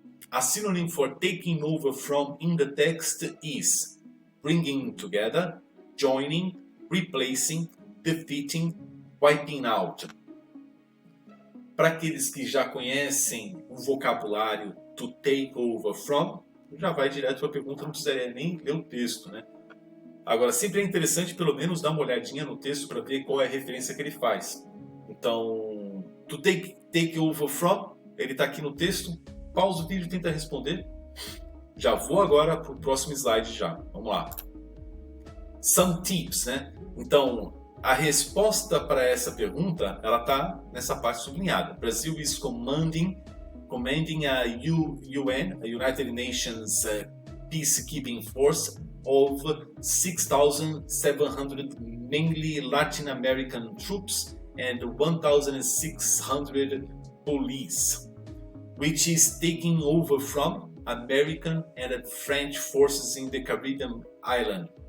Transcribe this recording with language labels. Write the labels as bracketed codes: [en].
[en] A synonym for taking over from in the text is bringing together, joining, replacing, defeating, wiping out. [pt] Para aqueles que já conhecem o vocabulário to take over from, já vai direto para a pergunta, não precisaria nem ler o texto, né? Agora, sempre é interessante pelo menos dar uma olhadinha no texto para ver qual é a referência que ele faz. Então, to take over from, ele está aqui no texto. Pausa o vídeo e tenta responder. Já vou agora para o próximo slide já. Vamos lá. [en] Some tips, [pt] né? Então, a resposta para essa pergunta, ela está nessa parte sublinhada. [en] Brazil is commanding a UN, a United Nations Peacekeeping Force of 6,700 mainly Latin American troops and 1,600 police, which is taking over from American and French forces in the Caribbean island.